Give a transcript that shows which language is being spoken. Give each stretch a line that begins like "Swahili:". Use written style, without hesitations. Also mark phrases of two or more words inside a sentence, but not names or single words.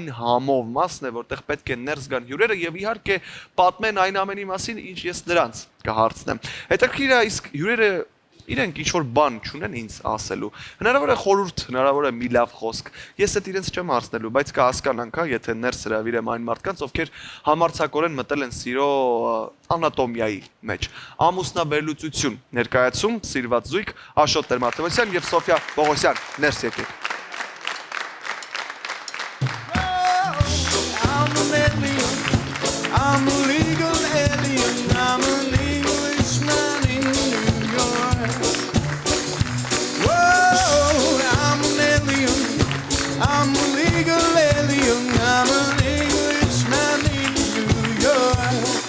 Armenian: համով մասն է, որտեղ պետք է ներս գան հյուրերը եւ իհարկե պատմեն այն ամենի մասին, ինչ ես նրանց կհարցնեմ։ Հետաքրքիր է, իսկ հյուրերը իրենք ինչ-որ բան չունեն ինձ ասելու։ Հնարավոր է խորհուրդ, հնարավոր է մի լավ խոսք։ Ես այդ իրենց չեմ հարցնելու, բայց կհասկանանք, եթե ներս հրավիրեմ այն մարդկանց, ովքեր համարձակորեն մտել են սիրո անատոմիայի մեջ։ Ամուսնաբերլուծություն ներկայացում սիրված զույգ Աշոտ Տեր-Մարտիրոսյան եւ Սոֆիա Պողոսյան։ Ներս եկեք։
English: I'm a legal alien, I'm an Englishman in New York. Whoa, I'm an alien, I'm a legal alien, I'm an Englishman in New York.